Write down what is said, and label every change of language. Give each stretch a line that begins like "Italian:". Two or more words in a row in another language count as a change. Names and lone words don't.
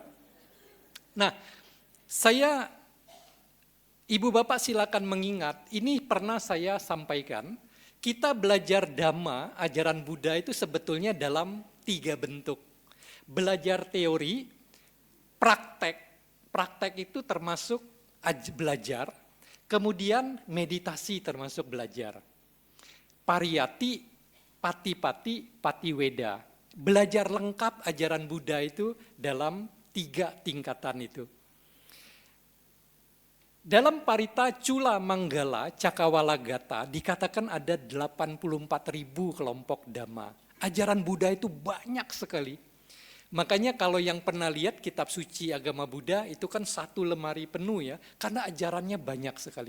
Indonesian: Nah, Ibu Bapak silakan mengingat, ini pernah saya sampaikan, kita belajar Dhamma, ajaran Buddha itu sebetulnya dalam 3 bentuk. Belajar teori, praktek itu termasuk belajar, kemudian meditasi termasuk belajar.
Pali: Pariyati, pati-pati, patiweda.
Indonesian: Belajar lengkap ajaran Buddha itu dalam 3 tingkatan itu. Dalam Parita Cula Manggala Cakawalagata dikatakan ada 84.000 kelompok Dhamma. Ajaran Buddha itu banyak sekali. Makanya kalau yang pernah lihat kitab suci agama Buddha itu kan 1 lemari penuh ya, karena ajarannya banyak sekali.